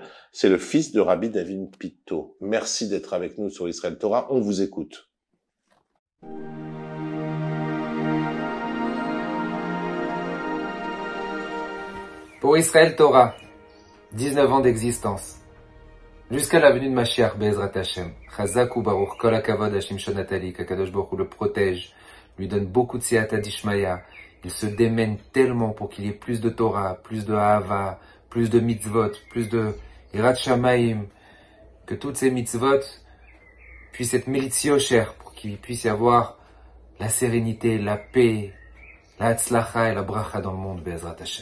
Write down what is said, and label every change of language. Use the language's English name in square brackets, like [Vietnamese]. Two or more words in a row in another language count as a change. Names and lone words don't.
[French] C'est le fils de Rabbi David Pinto. Merci d'être avec nous sur Israël Torah. On vous écoute. Pour Israël Torah, 19 ans d'existence. Jusqu'à la venue de [Hebrew] משיח בעזרת השם. חזק וברוך, כל הכבוד [French] Hashem Shonatali, qu' [Hebrew] הקדוש ברוך הוא [French] le protège, lui donne beaucoup de [Aramaic] סייעתא דשמיא. [French] Il se démène tellement pour qu'il y ait plus de Torah, plus de Ahava, plus de mitzvot, plus de [Hebrew] יראת שמים, [French] que toutes ces mitzvot puissent être militziosher, pour qu'il puisse y avoir la sérénité, la paix, la hatzlacha et la bracha dans le monde [Hebrew] בעזרת השם.